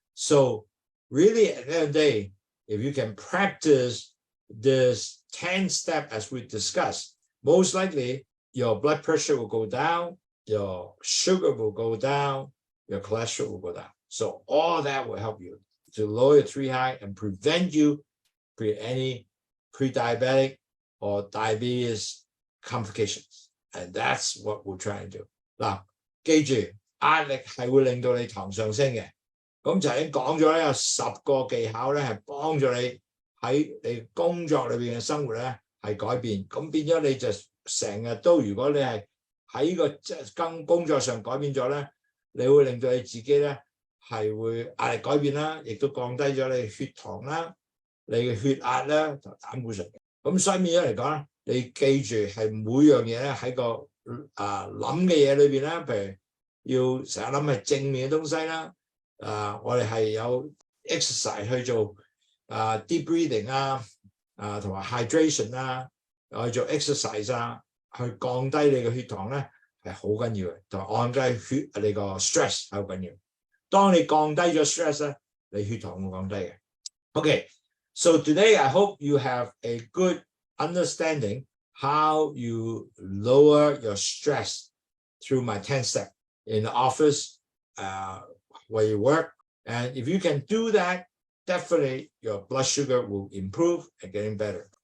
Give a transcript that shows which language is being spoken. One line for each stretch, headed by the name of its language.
English: So really at the end of the day, if you can practice this 10 step as we discussed, most likely your blood pressure will go down, your sugar will go down, your cholesterol will go down. So all that will help you to lower your 3 high and prevent you any pre-diabetic or diabetes complications. And that's what we're trying to do.
Cantonese: 嗱，記住壓力係會令到你糖上升嘅。咁就已經講咗咧，有10個技巧咧係幫助你喺你工作裏邊嘅生活咧係改變。咁變咗你就成日都，如果你係喺個工作上改變咗咧，你會令到你自己咧係會壓力改變啦，亦都降低咗你血糖啦、你嘅血壓啦同膽固醇。咁所以變咗嚟講咧，你記住係每樣嘢咧喺個諗嘅嘢裏邊咧，譬如要成日諗係正面嘅東西啦。我哋係有 exercise 去做
English: deep breathing
Cantonese: 同埋 hydration 去做 exercise 去降低你嘅血糖咧係好緊要嘅，同埋降低你個 stress 係好緊要。當你降低咗 stress 咧，你血糖會降低嘅。
English: Okay, so today I hope you have a good understanding how you lower your stress through my 10 step in the office, where you work. And if you can do that, definitely your blood sugar will improve and getting better.